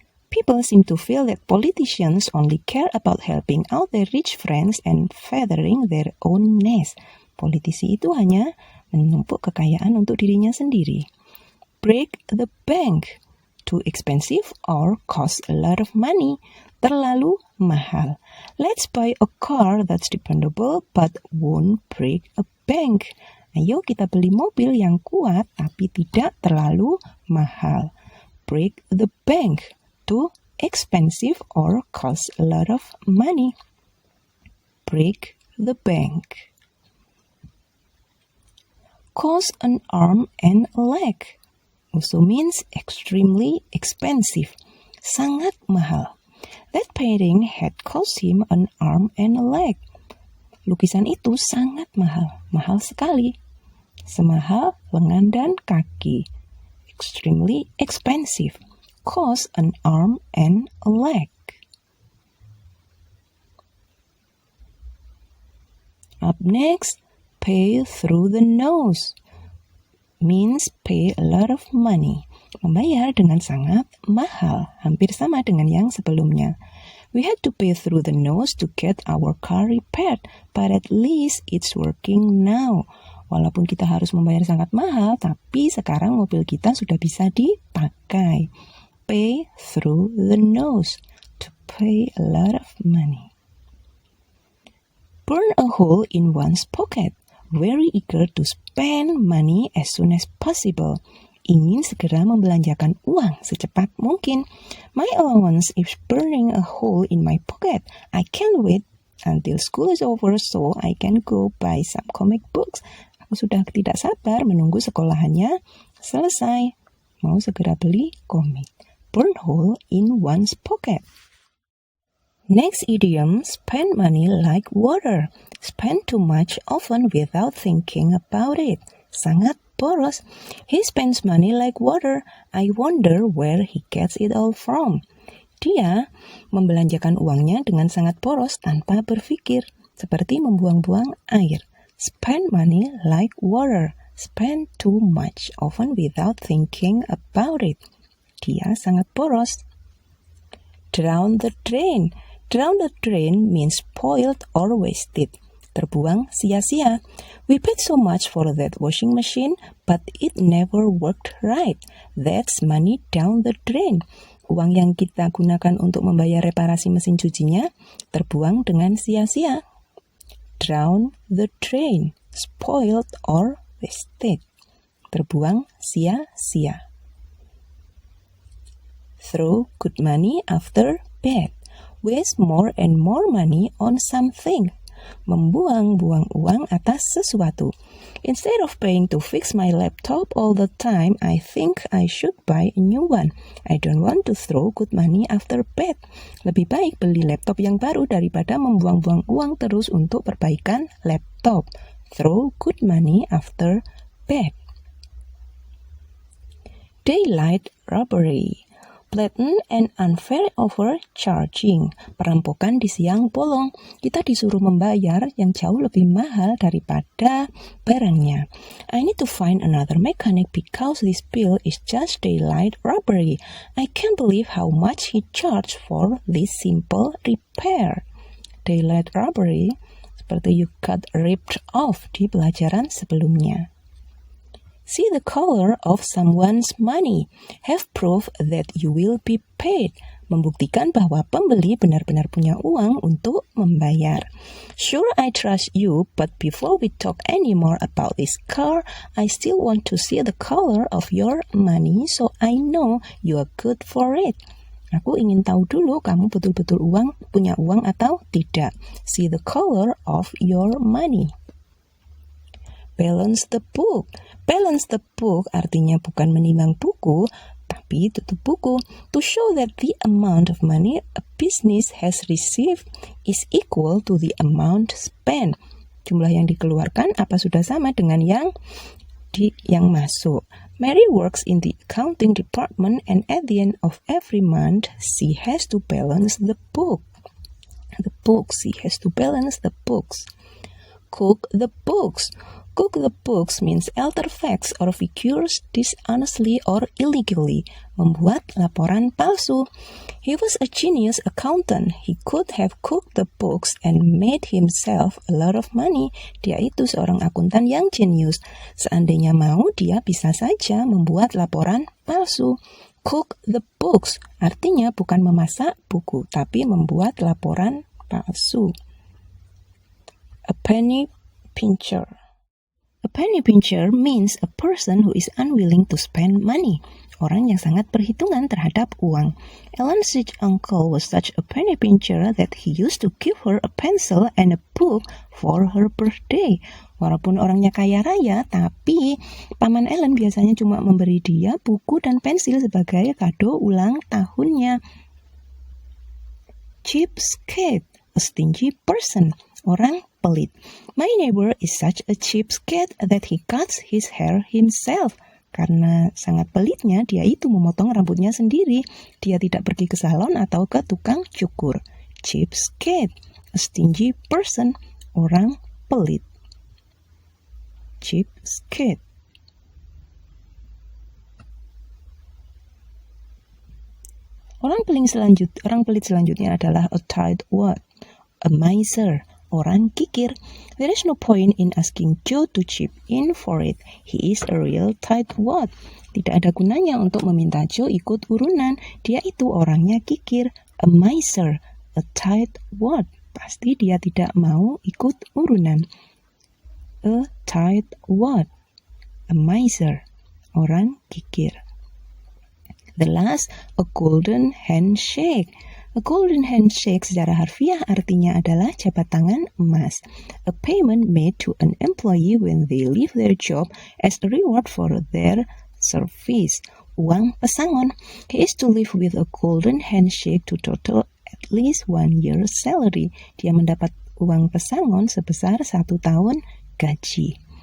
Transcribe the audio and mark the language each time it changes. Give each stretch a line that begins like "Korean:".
English: People seem to feel that politicians only care about helping out their rich friends and feathering their own nest.
Indonesian: Politisi itu hanya menumpuk kekayaan untuk dirinya sendiri.
English: Break the bank. Too expensive or cost a lot of money.
Indonesian: Terlalu mahal.
English: Let's buy a car that's dependable but won't break a bank.
Indonesian: Ayo kita beli mobil yang kuat tapi tidak terlalu mahal.
English: Break the bank. Too expensive or cost a lot of money. Break the bank. Cost an arm and a leg. Also means extremely expensive,
Indonesian: sangat mahal.
English: That painting had cost him an arm and a leg.
Indonesian: Lukisan itu sangat mahal, mahal sekali. Semahal lengan dan kaki.
English: Extremely expensive, cost an arm and a leg. Up next, pay through the nose. Means pay a lot of money.
Indonesian: Membayar dengan sangat mahal, hampir sama dengan yang sebelumnya.
English: We had to pay through the nose to get our car repaired, but at least it's working now.
Indonesian: Walaupun kita harus membayar sangat mahal, tapi sekarang mobil kita sudah bisa dipakai.
English: Pay through the nose, to pay a lot of money. Burn a hole in one's pocket. Very eager to spend money as soon as possible.
Indonesian: Ingin segera membelanjakan uang secepat mungkin.
English: My allowance is burning a hole in my pocket. I can't wait until school is over so I can go buy some comic books.
Indonesian: Aku sudah tidak sabar menunggu sekolahannya selesai. Mau segera beli komik.
English: Burn hole in one's pocket. Next idiom, spend money like water. Spend too much often without thinking about it.
Indonesian: Sangat boros.
English: He spends money like water. I wonder where he gets it all from.
Indonesian: Dia membelanjakan uangnya dengan sangat boros tanpa berpikir, seperti membuang-buang air.
English: Spend money like water. Spend too much often without thinking about it.
Indonesian: Dia sangat boros.
English: Drown the drain. Drown the drain means spoiled or wasted.
Indonesian: Terbuang sia-sia.
English: We paid so much for that washing machine, but it never worked right. That's money down the drain.
Indonesian: Uang yang kita gunakan untuk membayar reparasi mesin cucinya terbuang dengan sia-sia.
English: Drown the drain. Spoiled or wasted.
Indonesian: Terbuang sia-sia.
English: Throw good money after bad. Waste more and more money on something.
Indonesian: membuang-buang uang atas sesuatu.
English: Instead of paying to fix my laptop all the time, I think I should buy a new one. I don't want to throw good money after bad.
Indonesian: Lebih baik beli laptop yang baru daripada membuang-buang uang terus untuk perbaikan laptop.
English: Throw good money after bad. Daylight robbery. Blatant and unfair overcharging.
Indonesian: Perampokan di siang bolong. Kita disuruh membayar yang jauh lebih mahal daripada barangnya.
English: I need to find another mechanic because this bill is just daylight robbery. I can't believe how much he charged for this simple repair. Daylight robbery,
Indonesian: seperti
English: you got ripped off
Indonesian: di pelajaran sebelumnya.
English: See the color of someone's money. Have proof that you will be paid.
Indonesian: Membuktikan bahwa pembeli benar-benar punya uang untuk membayar.
English: Sure, I trust you, but before we talk any more about this car, I still want to see the color of your money so I know you are good for it.
Indonesian: Aku ingin tahu dulu kamu betul-betul punya uang atau tidak.
English: See the color of your money. Balance the book. Balance the book
Indonesian: artinya bukan menimbang buku, tapi tutup buku.
English: To show that the amount of money a business has received is equal to the amount spent.
Indonesian: Jumlah yang dikeluarkan apa sudah sama dengan yang masuk.
English: Mary works in the accounting department and at the end of every month she has to balance the book. She has to balance the books. Cook the books. Cook the books means alter facts or figures dishonestly or illegally.
Indonesian: Membuat laporan palsu.
English: He was a genius accountant. He could have cooked the books and made himself a lot of money.
Indonesian: Dia itu seorang akuntan yang jenius. Seandainya mau, dia bisa saja membuat laporan palsu.
English: Cook the books
Indonesian: artinya bukan memasak buku, tapi membuat laporan palsu.
English: A penny pincher. A penny pincher means a person who is unwilling to spend money.
Indonesian: Orang yang sangat perhitungan terhadap uang.
English: Ellen's rich uncle was such a penny pincher that he used to give her a pencil and a book for her birthday.
Indonesian: Walaupun orangnya kaya raya, tapi paman Ellen biasanya cuma memberi dia buku dan pensil sebagai kado ulang tahunnya.
English: Cheapskate, a stingy person.
Indonesian: Orang pelit.
English: My neighbor is such a cheapskate that he cuts his hair himself.
Indonesian: Karena sangat pelitnya, dia itu memotong rambutnya sendiri. Dia tidak pergi ke salon atau ke tukang cukur.
English: Cheapskate, a stingy person.
Indonesian: Orang pelit. Cheapskate. Orang pelit selanjutnya adalah
English: a tightwad, a miser.
Indonesian: Orang kikir.
English: There is no point in asking Joe to chip in for it. He is a real tightwad.
Indonesian: Tidak ada gunanya untuk meminta Joe ikut urunan. Dia itu orangnya kikir.
English: A miser, a tightwad.
Indonesian: Pasti dia tidak mau ikut urunan.
English: A tightwad, a miser.
Indonesian: Orang kikir.
English: The last, a golden handshake. A golden handshake
Indonesian: secara harfiah artinya adalah jabat tangan emas.
English: A payment made to an employee when they leave their job as a reward for their service.
Indonesian: Uang pesangon.
English: He is to live with a golden handshake to total at least 1 year's salary.
Indonesian: Dia mendapat uang pesangon sebesar 1 tahun gaji.